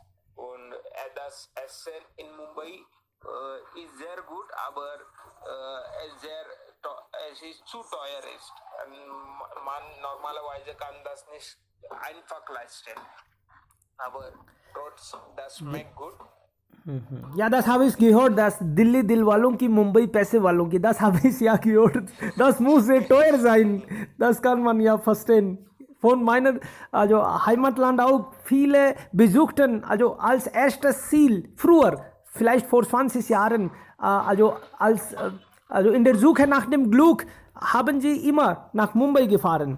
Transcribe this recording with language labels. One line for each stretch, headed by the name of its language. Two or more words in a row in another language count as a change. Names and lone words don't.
German: Und das Essen in Mumbai ist sehr gut, aber es ist zu teuer ist. Man normalerweise kann das nicht einfach leisten. Aber trotz das schmeckt gut. Ja, das habe ich gehört, dass
Hindi: Delhi Dil वालों की Mumbai पैसे वालों की,
German: das habe ich ja gehört. Das muss sehr teuer sein. Das kann man ja verstehen. Von meiner Heimatland auch viele besuchten, als erstes Ziel, früher, vielleicht vor 20 Jahren, in der Suche nach dem Glück, haben sie immer nach Mumbai gefahren.